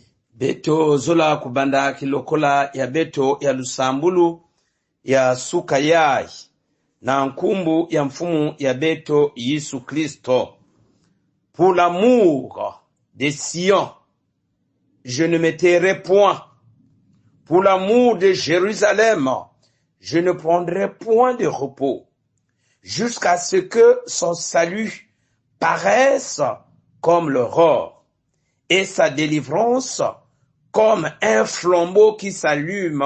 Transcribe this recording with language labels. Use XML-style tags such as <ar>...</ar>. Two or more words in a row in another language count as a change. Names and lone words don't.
<ktu>Beto zola kubanda kilokola ya beto ya lusambulu ya suka yai na nkumbu ya mfumu ya beto Yesu Kristo.</ktu> <fr>Pour l'amour de Sion, je ne me tairai point. Pour l'amour de Jérusalem, je ne prendrai point de repos, jusqu'à ce que son salut paraisse comme l'aurore, et sa délivrance comme un flambeau qui s'allume.</fr>